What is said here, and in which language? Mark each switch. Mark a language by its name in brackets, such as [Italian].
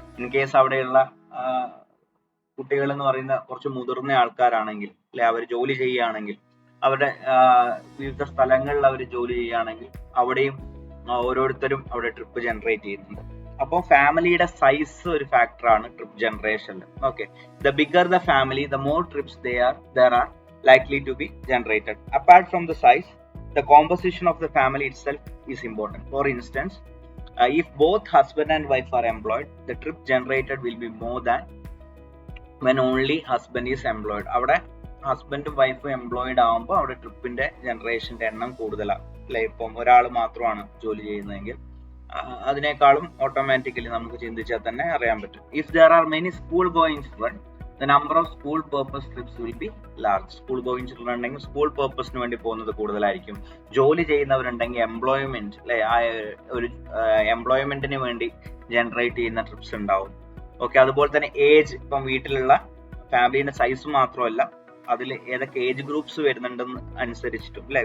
[Malayalam] In case അവിടെയുള്ള കുട്ടികൾ എന്ന് പറയുന്ന കുറച്ച് മുതിർന്ന ആൾക്കാരാണെങ്കിൽ അല്ലെ, അവർ ജോലി ചെയ്യുകയാണെങ്കിൽ, അവരുടെ വിവിധ സ്ഥലങ്ങളിൽ അവർ ജോലി ചെയ്യുകയാണെങ്കിൽ അവിടെയും ഓരോരുത്തരും അവിടെ ട്രിപ്പ് ജനറേറ്റ് ചെയ്യുന്നുണ്ട്. അപ്പോൾ ഫാമിലിയുടെ സൈസ് ഒരു ഫാക്ടറാണ് ട്രിപ്പ് ജനറേഷനിൽ. [English] Okay, the bigger the family, the more trips there are likely to be generated. Apart from the size, the composition of the family itself is important. For instance, if both husband and wife are employed, the trip generated will be more than when only husband is employed. [Malayalam] അവിടെ ഹസ്ബൻഡും വൈഫും employed ആകുമ്പോൾ അവിടെ ട്രിപ്പിന്റെ ജനറേഷന്റെ എണ്ണം കൂടുതലാണ് അല്ലെ. ഇപ്പം ഒരാൾ മാത്രമാണ് ജോലി ചെയ്യുന്നതെങ്കിൽ അതിനേക്കാളും ഓട്ടോമാറ്റിക്കലി നമുക്ക് ചിന്തിച്ചാൽ തന്നെ അറിയാൻ പറ്റും. If there are many school going children, the number of school purpose trips will be large. School going children ഉണ്ടെങ്കിൽ സ്കൂൾ പർപ്പസിന് വേണ്ടി പോകുന്നത് കൂടുതലായിരിക്കും. ജോലി ചെയ്യുന്നവരുണ്ടെങ്കിൽ എംപ്ലോയ്മെന്റ് അല്ലെ, ആ ഒരു എംപ്ലോയ്മെന്റിന് വേണ്ടി ജനറേറ്റ് ചെയ്യുന്ന ട്രിപ്സ് ഉണ്ടാവും. ഓക്കെ, അതുപോലെ തന്നെ ഏജ്, ഇപ്പം വീട്ടിലുള്ള ഫാമിലിന്റെ സൈസ് മാത്രമല്ല അതിൽ ഏതൊക്കെ ഏജ് ഗ്രൂപ്പ്സ് വരുന്നുണ്ടെന്ന് അനുസരിച്ചിട്ടും അല്ലെ.